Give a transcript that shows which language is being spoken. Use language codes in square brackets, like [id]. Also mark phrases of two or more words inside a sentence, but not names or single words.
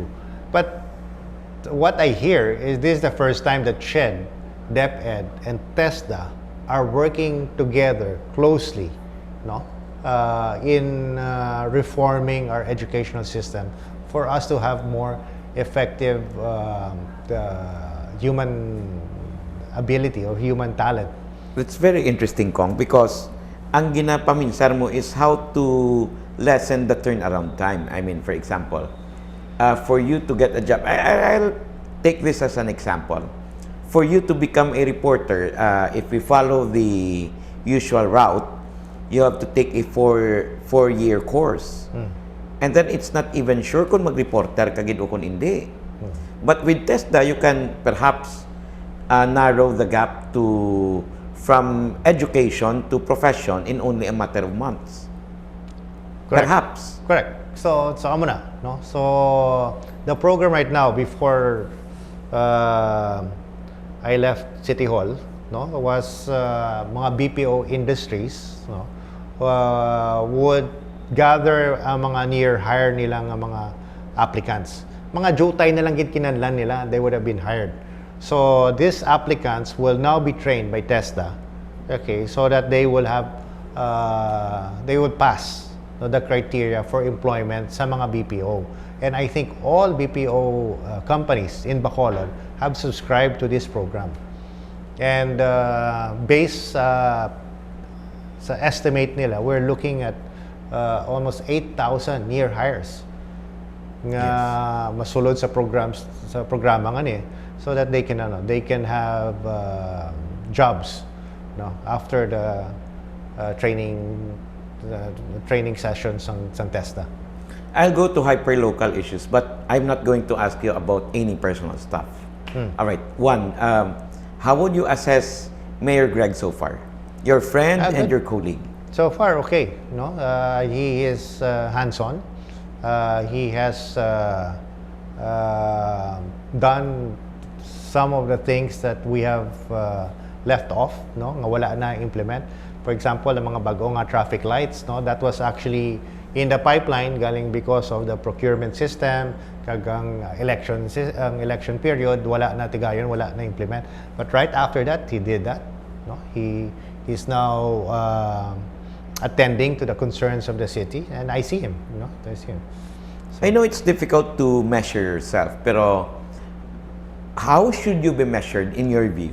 [en] But what I hear is this is the first time that CHED, DepEd, and TESDA are working together closely, no, in reforming our educational system for us to have more effective human ability or human talent. It's very interesting, Kong, because [hil] ang ginapaminsar mo [en] is how to lessen the turnaround time. I mean, for example, for you to get a job, I'll take this as an example. For you to become a reporter, if we follow the usual route, you have to take a four-year course. And then it's not even sure [hil] kung mag-reporter ka gid o kung hindi. [en] But with TESDA, you can perhaps narrow the gap to from education to profession in only a matter of months. Correct. Perhaps. [hil] Correct. So amo na, no? [en] So the program right now before I left City Hall, no, was mga BPO industries, no, would gather ang mga near hire nilang mga applicants. [hil] Mga jutay na lang gid kinahanglan nila, [en] they would have been hired. So these applicants will now be trained by TESDA, okay, so that they will have they would pass, no, the criteria for employment sa mga BPO. And I think all BPO companies in Bacolod have subscribed to this program. And based sa estimate nila, we're looking at almost 8,000 near hires [hil] nga masulod sa programa nga [en] so that they can have jobs, no, after the training sessions ng TESDA. I'll go to hyper-local issues, but I'm not going to ask you about any personal stuff. All right. One, how would you assess Mayor Greg so far? Your friend and good. your colleague. So far, okay. No, he is hands-on. He has done some of the things that we have left off, [hil] no, nga wala na implement. [en] For example, [hil] ang mga bago nga [en] traffic lights, no, that was actually in the pipeline galing because of the procurement system, [hil] kagang election period, wala na tigayon, wala na implement. [en] But right after that, he did that. No, he's now attending to the concerns of the city, and I see him. You know, I see him. So, I know it's difficult to measure yourself, pero how should you be measured in your view?